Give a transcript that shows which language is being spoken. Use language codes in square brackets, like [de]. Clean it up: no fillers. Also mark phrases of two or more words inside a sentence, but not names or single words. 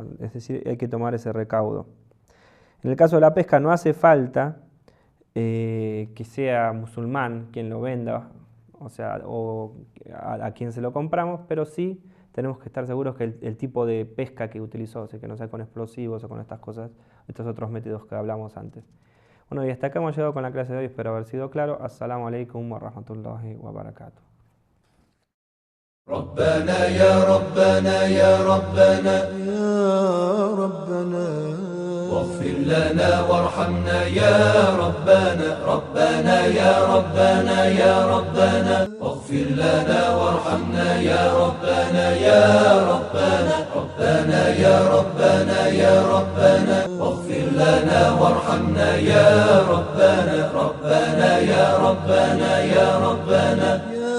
[es] Es decir, hay que tomar ese recaudo. En el caso de la pesca no hace falta que sea musulmán quien lo venda, o a quien se lo compramos, pero sí tenemos que estar seguros que el tipo de pesca que utilizó, o sea, que no sea con explosivos o con estas cosas, estos otros métodos que hablamos antes. Bueno, y hasta acá hemos llegado con la clase de hoy, espero haber sido claro. [ar] السلام عليكم ورحمة الله وبركاته. ربنا يا ربنا يا ربنا يا ربنا واغفر لنا وارحمنا يا ربنا ربنا يا ربنا يا ربنا واغفر لنا وارحمنا يا ربنا يا ربنا ربنا يا ربنا يا ربنا واغفر لنا وارحمنا يا ربنا ربنا يا ربنا يا ربنا